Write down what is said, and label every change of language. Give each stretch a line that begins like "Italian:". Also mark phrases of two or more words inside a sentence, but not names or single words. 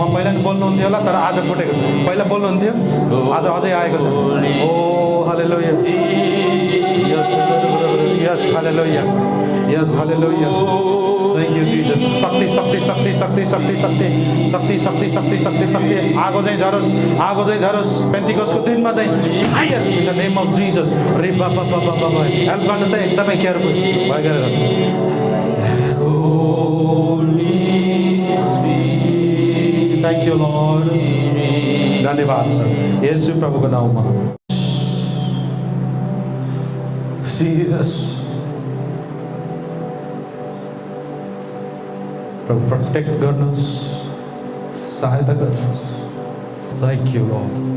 Nepali: पहिला नि बोल्नुहुन्थ्यो होला तर आज फुटेको छ पहिला बोल्नुहुन्थ्यो आज अझै आएको छ
English: oh hallelujah yes yes hallelujah yes hallelujah thank you Jesus
Nepali: शक्ति शक्ति शक्ति शक्ति शक्ति शक्ति शक्ति शक्ति शक्ति शक्ति शक्ति आगो चाहिँ झरोस् पेन्टिकोसको दिनमा चाहिँ
English: fire in the name of Jesus
Nepali: रे बाबा बाबा बाबा हेल्प गर्न चाहिँ एकदमै केयरफुल भए गरेर
English: thank you Lord
Nepali: धन्यवाद सर येशू प्रभुको नाउँमा जिजस प्रभु प्रोटेक्ट गर्नुहोस् सहायता गर्नुहोस्
English: thank you Lord